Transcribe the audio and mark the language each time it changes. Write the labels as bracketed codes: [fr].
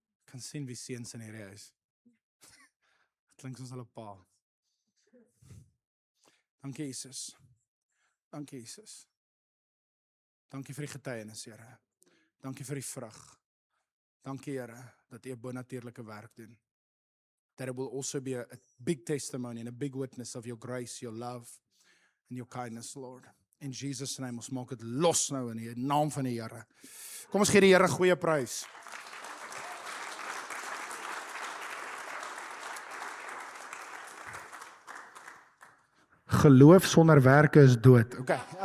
[af] Kan sien wie seuns in hierdie huis. Klink soos hulle pa. Dankie Jesus. Dankie Jesus. Dankie vir die getuienis, Here. Dankie vir die vrug. Dankie, Here, dat U 'n bonatuurlike werk doen. [en] That it will also be a big testimony and a big witness of your grace, your love and your kindness, Lord. In Jesus' name, [af] ons maak dit los nou in die naam van die Here. Kom ons gee die Here goeie prys. Geloof sonder werke is dood. Okay.